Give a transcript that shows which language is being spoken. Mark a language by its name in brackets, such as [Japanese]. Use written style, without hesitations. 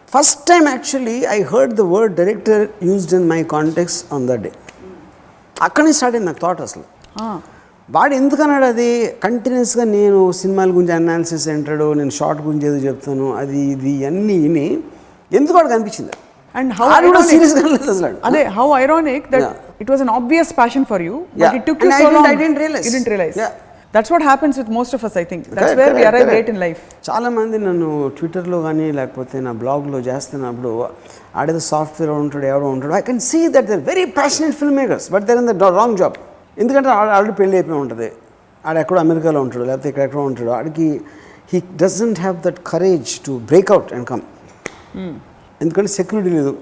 [English] First time actually I heard the word director used in my context on that day. [Telugu] అక్కడి నుంచి start అయింది నాకు thought. అసలు వాడు ఎందుకన్నాడు అది కంటిన్యూస్గా నేను సినిమాల గురించి అనాలిసిస్ అంటాడు, నేను షార్ట్ గురించి ఏదో చెప్తాను, అది ఇది అన్నీ విని ఎందుకు వాడికి అనిపించింది. [English] And how ironic that it was an obvious passion for you, but it took you so long. I didn't realize. You didn't realize. Yeah. That's what happens with most of us. I think that's where we arrive late in life. [Telugu] చాలామంది నన్ను ట్విట్టర్లో కానీ లేకపోతే నా బ్లాగ్లో చేస్తున్నప్పుడు ఆడేదో software ఉంటాడు ఎవడో ఉంటాడు, [English] I can see that they're very passionate film makers but they're in the wrong job. [Telugu] ఎందుకంటే ఆల్రెడీ పెళ్ళి అయిపోయి ఉంటుంది, ఆడ ఎక్కడో అమెరికాలో ఉంటాడు లేకపోతే ఎక్కడెక్కడో ఉంటాడు, ఆడికి [English] He doesn't have that courage to break out and come. [Telugu] ఎందుకంటే సెక్యూరిటీ లేదు.